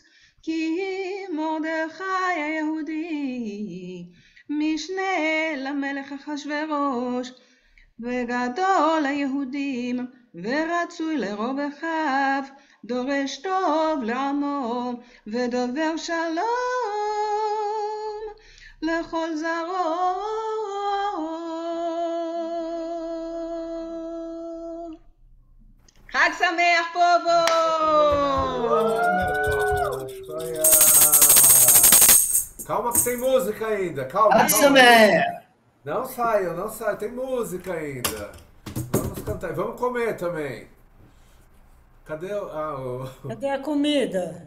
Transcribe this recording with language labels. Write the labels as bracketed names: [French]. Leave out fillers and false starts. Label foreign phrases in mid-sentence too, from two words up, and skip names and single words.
[Hebrew] כי מרדכי היהודי משנה למלך אחשוורוש, וגדול היהודים ורצוי לרוב אחיו, דורש טוב לעמו ודובר שלום לכל זרעו. חג שמח פובו! [Portuguese] Calma que tem música ainda, calma. Não saiam, não saiam, tem música ainda. Vamos cantar, vamos comer também. Cadê Cadê a comida?